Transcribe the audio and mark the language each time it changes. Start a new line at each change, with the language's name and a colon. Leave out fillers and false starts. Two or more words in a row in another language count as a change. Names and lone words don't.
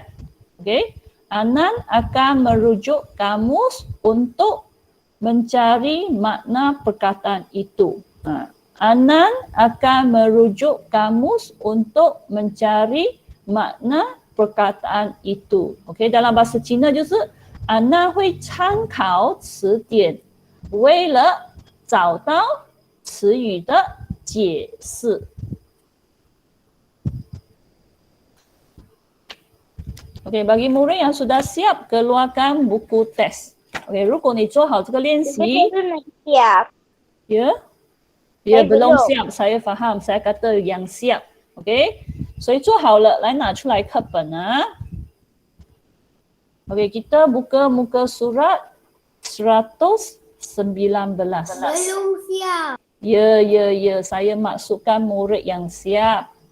Malay: Okey, Anan akan merujuk kamus untuk mencari makna perkataan itu. Anan akan merujuk kamus untuk mencari makna perkataan itu. Okey, dalam bahasa Cina
Chinese: 就是Anan 会参考词典，为了找到词语的解释。
Malay: Okey, bagi murid yang sudah siap, keluarkan buku test. Okey,
Chinese: 如果你做好这个练习，
Malay: siap. Ya? Ya, belum siap, saya faham. Saya kata yang siap. Okey?
Chinese: 所以做好了，来拿出来课本啊。
Malay: Okey, kita buka muka surat 119. Belum siap. Ya, saya maksudkan murid yang siap.